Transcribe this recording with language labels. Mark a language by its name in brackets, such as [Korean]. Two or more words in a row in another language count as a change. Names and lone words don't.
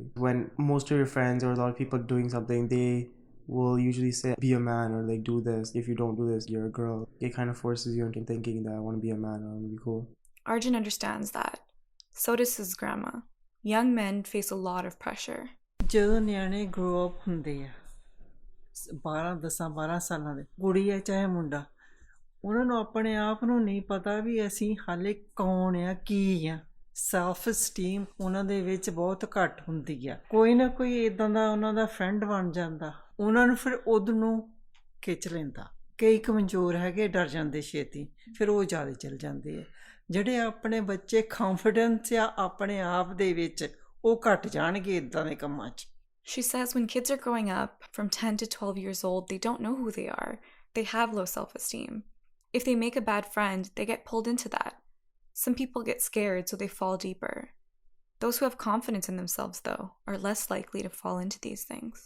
[English] When most of your friends or a lot of people are doing something, they will usually say, be a man, or like, do this. If you don't do this, you're a girl. It kind of forces you into thinking that I want to be a man, I want to be cool. Arjun understands that. So does his grandma. Young men face a lot of pressure. [Punjabi] ਜਦੋਂ ਨਿਆਣੇ [English] grow up [Punjabi] ਹੁੰਦੇ ਆ 12 ਸਾਲਾਂ ਦੇ ਕੁੜੀ ਹੈ ਚਾਹੇ ਮੁੰਡਾ ਉਹਨਾਂ ਨੂੰ ਆਪਣੇ ਆਪ ਨੂੰ ਨਹੀਂ ਪਤਾ ਵੀ ਅਸੀਂ ਹਾਲੇ ਕੌਣ ਆ ਕੀ ਆ [English] self esteem [Punjabi] ਉਹਨਾਂ ਦੇ ਵਿੱਚ ਬਹੁਤ ਘੱਟ ਹੁੰਦੀ ਆ ਕੋਈ ਨਾ ਕੋਈ ਇਦਾਂ ਦਾ ਉਹਨਾਂ ਦਾ ਫਰੈਂਡ ਬਣ ਜਾਂਦਾ ਉਹਨਾਂ ਨੂੰ ਫਿਰ ਉਦੋਂ ਨੂੰ ਖਿੱਚ ਲੈਂਦਾ ਕਈ ਕਮਜ਼ੋਰ ਹੈਗੇ ਡਰ ਜਾਂਦੇ ਛੇਤੀ ਫਿਰ ਉਹ ਜ਼ਿਆਦਾ ਚਲ ਜਾਂਦੇ ਆ ਜਿਹੜੇ ਆਪਣੇ ਬੱਚੇ ਕੰਫੀਡੈਂਸ ਆ ਆਪਣੇ ਆਪ ਦੇ ਵਿੱਚ ਉਹ ਘਟ ਜਾਣਗੇ ਇਦਾਂ ਦੇ ਕੰਮਾਂ 'ਚ [English] She says when kids are growing up, from 10 to 12 years old, they don't know who they are. They have low self-esteem. If they make a bad friend, they get pulled into that. Some people get scared, so they fall deeper. Those who have confidence in themselves, though, are less likely to fall into these things.